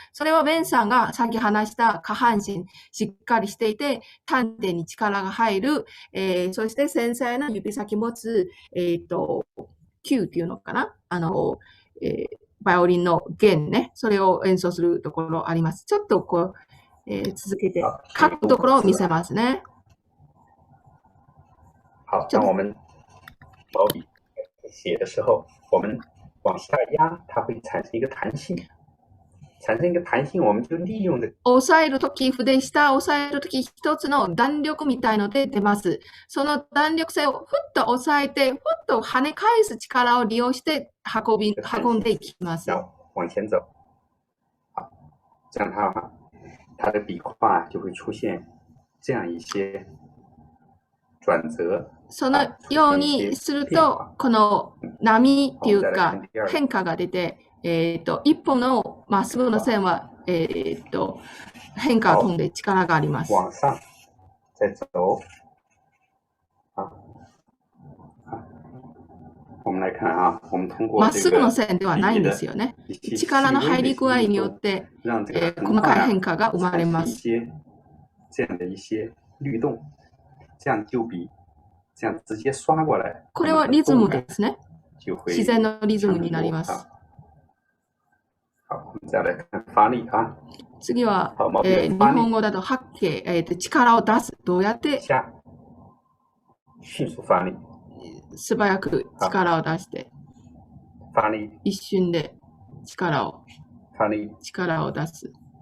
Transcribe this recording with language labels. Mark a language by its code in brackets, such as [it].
[ja] それはベンさんがさっき話した下半身しっかりしていて、丹田に力が入る、そして繊細な指先持つ、Q っていうのかなバイオリンの弦ね、それを演奏するところあります。ちょっと続けて書くところを見せますね。 [zh] 好，当我们毛笔写的时候，我们往下压，它会产生一个弹性。产生一个弹性，我们就利用 [ja] 押さえるとき、筆下を押さえるとき、一つの弾力みたいので出ます。その弾力性をふっと押さえて、ふっと跳ね返す力を利用して運んでいきます。 [zh] 往前走。好，这样它的笔画就会出现这样一些转折。 [ja] そのようにすると、この波っていうか変化が出て、一本のまっすぐの線は、変化を飛んで力があります。 [zh] 往上再走。我们来看啊，我们通过 [ja] まっすぐの線ではないんですよね。力の入り具合によって、細かい変化が生まれます。 [zh] 这样的一些律动，这样就比这样直接刷过来。 [ja] これはリズムですね。自然のリズムになります。 [zh] 好，再来看发力啊。 [ja] 次は、日本語だと発形、力を出す。どうやって [zh] 迅速发力。 [ja] 素早く力を出して、一瞬で力を出す。